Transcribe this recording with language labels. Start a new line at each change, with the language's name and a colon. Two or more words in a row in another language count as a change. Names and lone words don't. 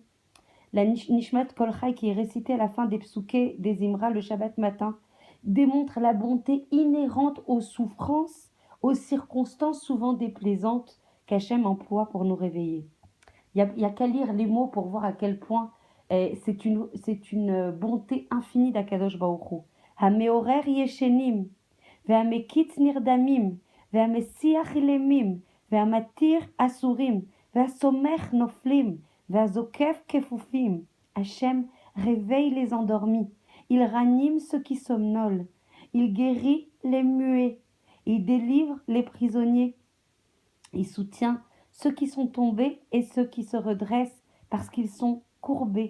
French: La Nishmat Kolchai qui est récitée à la fin des psoukés des Imra le Shabbat matin démontre la bonté inhérente aux souffrances, aux circonstances souvent déplaisantes qu'Hachem emploie pour nous réveiller. Il y a qu'à lire les mots pour voir à quel point c'est une bonté infinie d'
Hebrew: הקדוש ברוך הוא. המעורר ישנים, והמקיץ נרדמים, והמשיח אלמים, והמתיר אסורים, והסומך נופלים, והזוקף כפופים.
French: Hachem réveille les endormis, il ranime ceux qui somnolent, il guérit les muets, il délivre les prisonniers, il soutient ceux qui sont tombés et ceux qui se redressent parce qu'ils sont courbés.